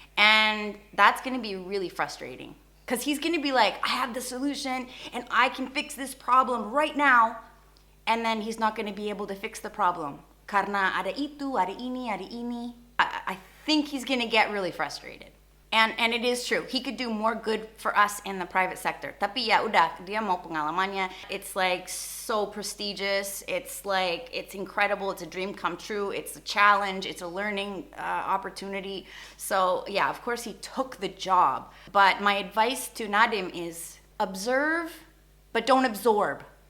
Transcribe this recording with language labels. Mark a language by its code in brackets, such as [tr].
[en] And that's going to be really frustrating. Because he's going to be like, I have the solution and I can fix this problem right now. And then he's not going to be able to fix the problem. [id] Karena ada itu, ada ini, ada ini. [en] I think he's going to get really frustrated. And it is true. He could do more good for us in the private sector. [id] Tapi ya udah, dia mau pengalamannya. [en] It's like so prestigious. It's like, it's incredible. It's a dream come true. It's a challenge. It's a learning opportunity. So yeah, of course he took the job. But my advice to Nadiem is observe, but don't absorb.